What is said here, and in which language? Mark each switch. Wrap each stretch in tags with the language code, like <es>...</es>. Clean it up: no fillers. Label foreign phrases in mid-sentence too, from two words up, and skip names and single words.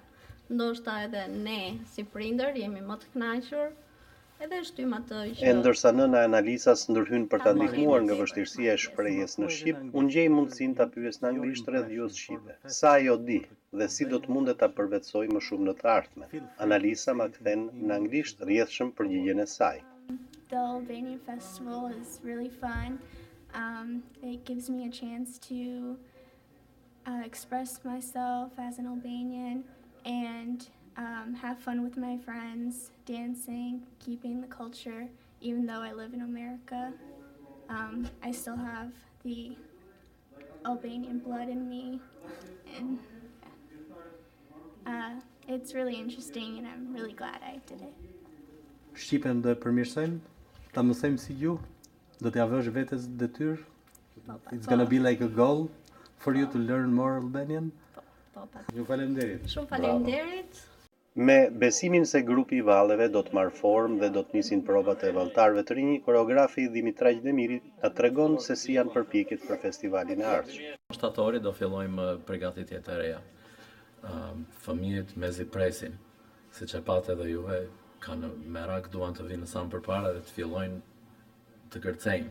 <sq>Ndoshta edhe ne si prindër jemi më të kënaqur edhe shtym atë që E ndërsa nëna e Analisas ndërhyn për ta ndihmuar nga vështirësia e shprehjes në shqip, unë gjej mundësinë ta pyes në anglisht rreth gjuhës shqipe. Sa ajo di dhe si do të mundet ta përvetsoj më shumë në të ardhmen. Analisa ma kthen në anglisht rrjedhshëm përgjigjen e saj.</sq> <en>The Albanian Festival is really fun. It gives me a chance to express myself as an Albanian and have fun with my friends, dancing, keeping the culture. Even though I live in America, I still have the Albanian blood in me, and it's really interesting, and I'm really glad I did it.</en> <sq>Shqipen do e përmirësojmë, ta mësojmë si gjuhë, do t'ja vësh vetes detyrë.</sq> <en>It's gonna be like a goal for you to learn more Albanian.</en> <sq>Ju falenderit. Shumë faleminderit. Me besimin se grupi i valleve do të marrë formë dhe do të nisin provat e vallëtarëve të rinj, koreografi Dimitraj Demiri ta tregon se si janë përpjekjet për festivalin e ardhshëm. Shtatori do fillojmë përgatitjet e reja. Fëmijët mezi presin, siç e patë edhe juve, kanë merak, duan të vinë sa më përpara dhe të fillojnë të kërcejnë.</sq>